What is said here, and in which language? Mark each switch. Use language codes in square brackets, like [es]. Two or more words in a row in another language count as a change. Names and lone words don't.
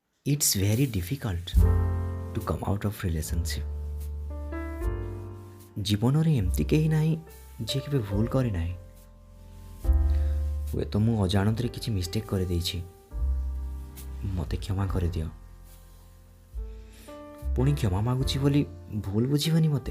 [en] It's very difficult to come out of relationship. [or] ଜୀବନରେ ଏମିତି କେହି ନାହିଁ ଯିଏ କେବେ ଭୁଲ କରିନାହିଁ। ହୁଏତ ମୁଁ ଅଜାଣତରେ କିଛି ମିଷ୍ଟେକ୍ କରିଦେଇଛି, ମୋତେ କ୍ଷମା କରିଦିଅ। ପୁଣି କ୍ଷମା ମାଗୁଛି ବୋଲି ଭୁଲ ବୁଝିବନି ମୋତେ।